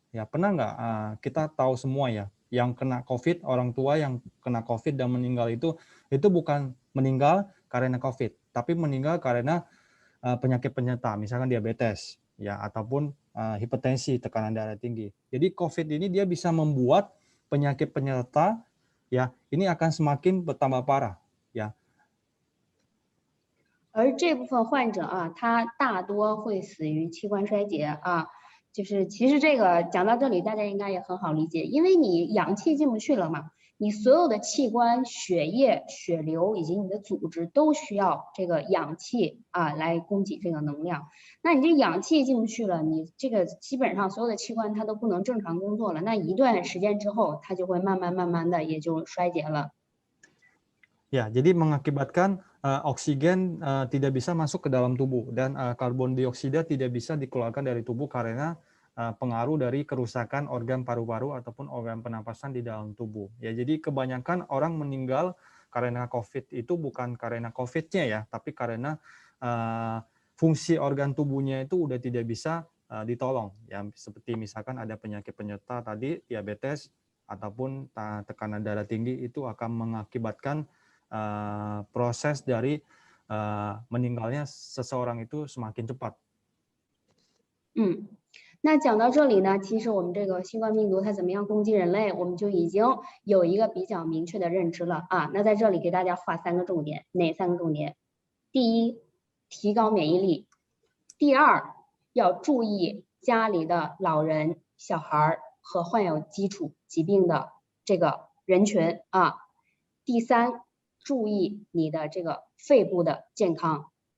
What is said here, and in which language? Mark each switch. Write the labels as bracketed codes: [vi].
[id] Ya pernah nggak kita tahu semua ya yang kena COVID, orang tua yang kena COVID dan meninggal itu bukan meninggal karena COVID, tapi meninggal karena penyakit penyerta, misalkan diabetes, ya ataupun hipertensi, tekanan darah tinggi. Jadi COVID ini dia bisa membuat penyakit penyerta, ya ini akan semakin bertambah parah, ya. [zh] 而这部分患者他大多会死于器官衰竭就是其实这个讲到这里，大家应该也很好理解，因为你氧气进不去了嘛。你所有的器官、血液、血流以及你的组织都需要这个氧气来供给这个能量。那你这氧气进不去了，你这个基本上所有的器官它都不能正常工作了。那一段时间之后，它就会慢慢的也就衰竭了。 [id] Ya, jadi mengakibatkan oksigen tidak bisa masuk ke dalam tubuh dan karbon dioksida tidak bisa dikeluarkan dari tubuh karena pengaruh dari kerusakan organ paru-paru ataupun organ pernapasan di dalam tubuh. Ya, jadi kebanyakan orang meninggal karena COVID itu bukan karena COVID-nya ya, tapi karena fungsi organ tubuhnya itu udah tidak bisa ditolong. Ya, seperti misalkan ada penyakit penyerta tadi, diabetes ataupun tekanan darah tinggi, itu akan mengakibatkan proses dari meninggalnya seseorang itu semakin cepat. [zh] 那讲到这里呢，其实我们这个新冠病毒它怎么样攻击人类，我们就已经有一个比较明确的认知了啊。那在这里给大家画3个重点，哪3个重点？第一，提高免疫力；第二，要注意家里的老人、小孩和患有基础疾病的这个人群啊；第三，注意你的这个肺部的健康。